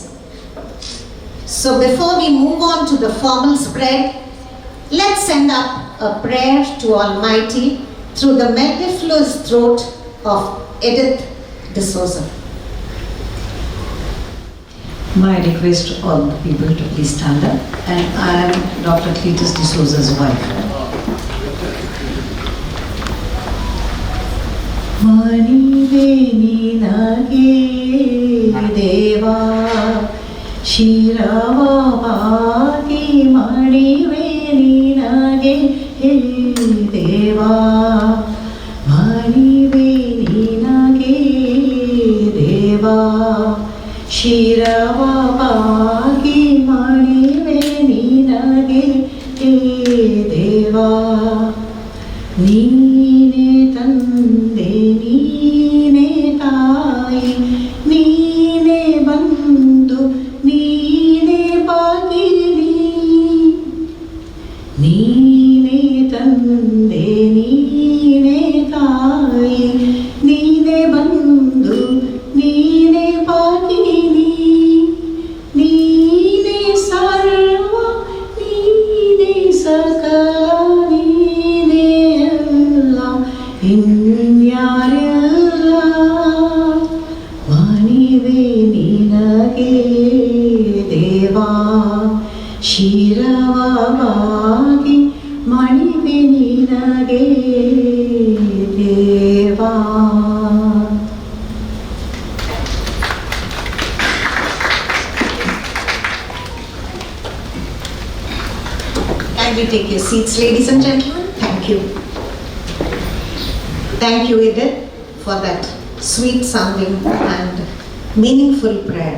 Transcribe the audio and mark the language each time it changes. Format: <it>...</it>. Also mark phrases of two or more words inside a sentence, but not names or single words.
<en>So before we move on to the formal spread, let's send up a prayer to Almighty through the mellifluous throat of Edith D'Souza. My request to all the people to please stand up, and I am Dr. Cletus D'Souza's wife.</en> <kn>ವಾನಿ ವೇಣಿ ನಾಗೆ ದೇವ ಶಿರವ ಭಾಗಿ ಮಣಿ ವೇಣಿ ನಾಗೆ ದೇವ ಮಣಿ ವೇಣಿ ನಾಗೆ ದೇವ ಶಿರವ ಭಾಗಿ ಮಣಿ ವೇಣಿ ನಾಗೆ ದೇವ ನೀನೇ ತಂದೆ ನೀನೇ ತಾಯಿ ನೀನೇ ಬಂಧು ನೀನೇ ಭಗಿನಿ ನೀನೇ ತಂದೆ ನೀನೇ ತಾಯಿ ನೀನೇ ಬಂಧು ನೀನೇ ಭಗಿನಿ ನೀನೇ ಸರ್ವ ನೀನೇ ಸಕಲ ನೀನೇ ಎಲ್ಲ ಇನ್ಯಾರೆಲ್ಲ ಮಣಿ ವೇಣಿ ನಾಗೆ ದೇವ ಶಿರವ ಭಾಗಿ ಮಣಿ ವೇಣಿ ನಾಗೆ ದೇವ.</kn> <en>Kindly take your seats, ladies and gentlemen. Thank you. Thank you, Edith, for that sweet sounding and meaningful prayer.</en>